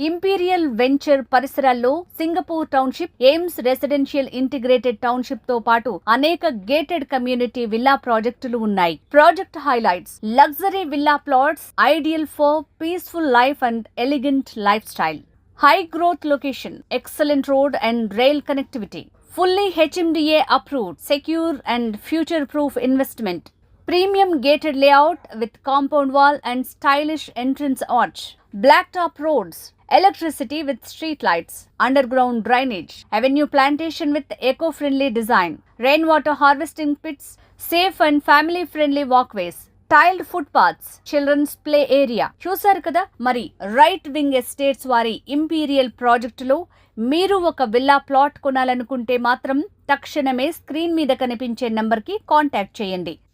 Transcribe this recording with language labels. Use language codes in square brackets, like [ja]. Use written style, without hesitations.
[te] Imperial venture పరిసరాల్లో Singapore township, AIIMS residential integrated township తో పాటు అనేక గేటెడ్ కమ్యూనిటీ విల్లా ప్రాజెక్టులు ఉన్నాయి. [en] Project highlights: luxury villa plots ideal for peaceful life and elegant life style. High growth location, excellent road and rail connectivity. Fully HMDA approved, secure and future-proof investment. Premium gated layout with compound wall and stylish entrance arch. Blacktop roads, electricity with street lights, underground drainage, avenue plantation with eco-friendly design, rainwater harvesting pits, safe and family-friendly walkways, tiled footpaths, children's play area. [te] చూసారు కదా, మరి right wing estates వారి imperial ప్రాజెక్టులో మీరు ఒక villa plot కొనాలనుకుంటే మాత్రం తక్షణమే screen మీద కనిపించే నంబర్కి కాంటాక్ట్ చేయండి.